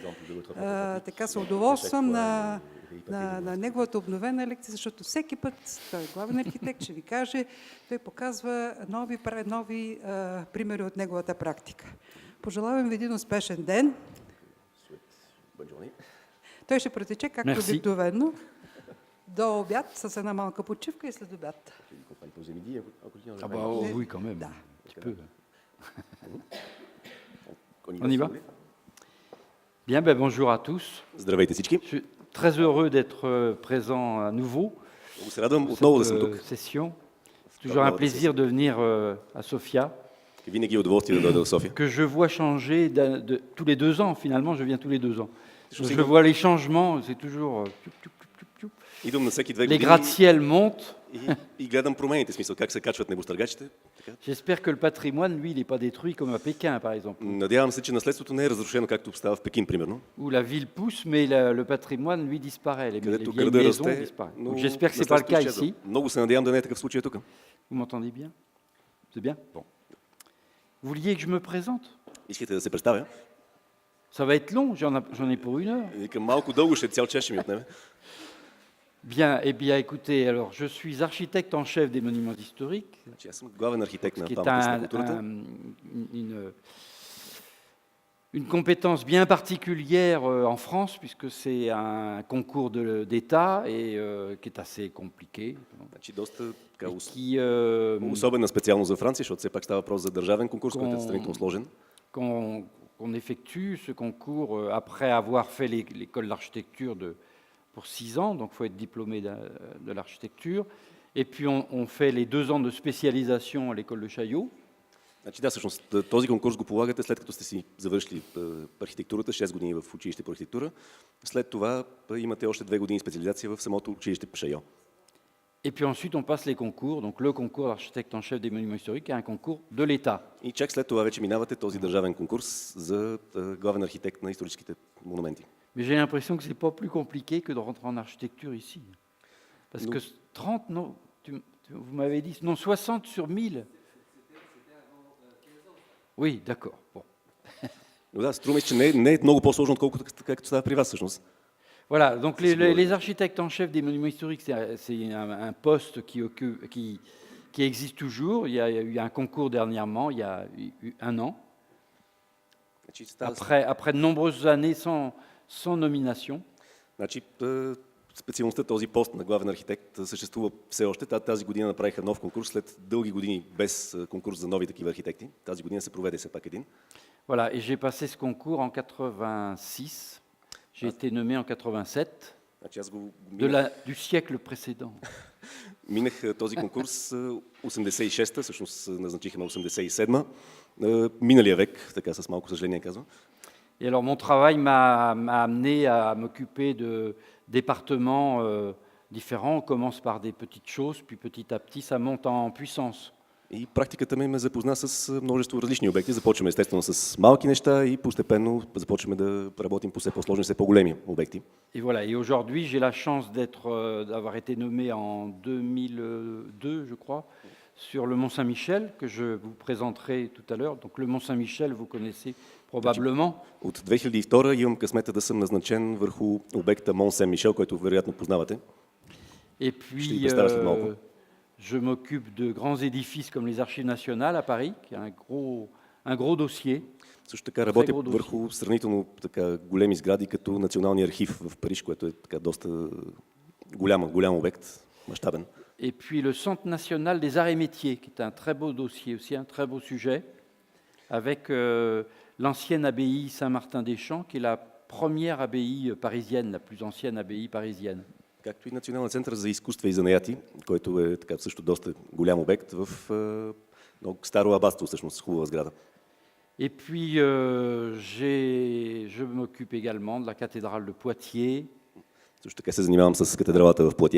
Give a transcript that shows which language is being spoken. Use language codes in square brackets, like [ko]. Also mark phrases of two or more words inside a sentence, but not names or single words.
[bg] Така се удоволствам на неговата обновена лекция, защото всеки път той е главен архитект, ще ви каже, той показва нови примери от неговата практика. Пожелавам ви един успешен ден. Той ще протече както обикновено до обяд с една малка почивка и след обяд. [fr] Oui, quand même. [bg] Да. [fr] Tu peux. On y va? Bien, ben bonjour à tous. [bg] Здравейте всички. [fr] Je suis très heureux d'être présent à nouveau [bg] Много се радвам [fr] pour [bg] отново да съм [fr] cette [bg] тук. [fr] session. C'est toujours un plaisir de venir à Sofia, [bg] Винаги е удоволствие да дойда в София. [fr] que je vois changer tous les 2 ans. Finalement, je viens tous les 2 ans. Donc, je vois les changements, c'est toujours... [bg] Идвам на всеки 2 [fr] Les [bg] години [fr] gratte-ciel montent. [bg] и гледам промените, в смисъл как се качват небостъргачите. [fr] J'espère que le patrimoine, lui, il n'est pas détruit comme à Pékin, par exemple, [bg] Надявам се, че наследството не е разрушено, както става в Пекин, примерно. [fr] où la ville pousse, mais le patrimoine, lui, disparaît. Les [bg] Където [fr] vieilles [bg] града [fr] maisons [bg] расте, [fr] disparaissent. [bg] но [fr] Donc, j'espère que ce n'est pas le cas [bg] наследството изчезва. [fr] ici. [bg] Много се надявам да не е такъв случай тук. [fr] Vous m'entendez bien? C'est bien? Bon. Vous vouliez que je me présente? [bg] Искате да се представя? [fr] Ça va être long, j'en ai pour 1 heure. [bg] Викам, малко дълго ще цял час ще ми отнеме. [fr] Bien, eh bien, écoutez, alors, je suis architecte en chef des monuments historiques, [bg] Аз съм главен архитект [fr] ce [bg] на [fr] qui est [bg] паметниците на културата. [fr] une compétence bien particulière en France, puisque c'est un concours d'État et qui est assez compliqué. [bg] Значи доста така, [fr] Qui, [bg] особена специалност за Франция, защото все пак става въпрос за държавен конкурс, който е сравнително сложен. [fr] qu'on effectue ce concours après avoir fait l'école d'architecture pour 6 ans, donc il faut être diplômé de l'architecture. Et puis on fait les 2 ans de spécialisation à l'école de Chaillot. [bg] Значи да, всъщност този конкурс го полагате след като сте си завършили архитектурата, 6 години в училище по архитектура. След това имате още 2 години специализация в самото училище по Шайо. [fr] Et puis ensuite on passe les concours, donc le concours d'architecte en chef des monuments historiques est un concours de l'État. [bg] И чак след това вече минавате този държавен конкурс за главен архитект на историческите монументи. [fr] Mais j'ai l'impression que ce n'est pas plus compliqué que de rentrer en architecture ici. Parce que 30, non, vous m'avez dit, non, 60 sur 1000. Oui, d'accord. Bon. [bg] Но да, струва ми се, че не е много по-сложно, отколкото както става при вас всъщност. [fr] Voilà, donc les architectes en chef des monuments historiques, c'est un poste qui existe toujours. Il y a eu un concours dernièrement, il y a eu 1 an. Après de nombreuses années sans nomination. [bg] Значи, специалността този пост на главен архитект съществува все още. Тази година направиха нов конкурс, след дълги години без конкурс за нови такива архитекти. Тази година се проведе все пак един. [fr] Voilà, et j'ai passé ce concours en 86. J'ai été nommé en 87, [bg] Значи, аз [fr] du siècle précédent. [bg] Минах този конкурс 86-та, всъщност назначихме 87-ма, миналия век, така с малко съжаление казвам. [fr] Et alors mon travail m'a amené à m'occuper de départements différents. On commence par des petites choses, puis petit à petit ça monte en puissance. [bg] И практиката ми ме запозна с множество различни обекти. Започваме естествено с малки неща и постепенно започваме да работим по все по-сложни, все по-големи обекти. [fr] Et voilà. Et aujourd'hui, j'ai la chance d'avoir été nommé en 2002, je crois, sur le Mont Saint-Michel, que je vous présenterai tout à l'heure. Donc le Mont Saint-Michel, vous connaissez probablement. [bg] От 2002 имам късмета да съм назначен върху обекта Мон Сен-Мишел, който вероятно познавате. [fr] Et puis, [bg] Ще ви представя след малко. [fr] je m'occupe de grands édifices comme les Archives nationales à Paris, qui est un gros dossier. [bg] Също така работя върху сравнително така големи сгради, като Националния архив в Париж, което е така доста голям обект, мащабен. [fr] Et puis le Centre national des arts et métiers, qui est un très beau dossier aussi, un très beau sujet, avec l'ancienne abbaye Saint-Martin-des-Champs, qui est la première abbaye parisienne, la plus ancienne abbaye parisienne. [bg] както и Национален център за изкуства и занаяти, който е така също доста голям обект в много старо абатство, всъщност хубава сграда. [fr] Et puis, je m'occupe également de la cathédrale de Poitiers, [bg] Също така се занимавам с катедралата в Платие,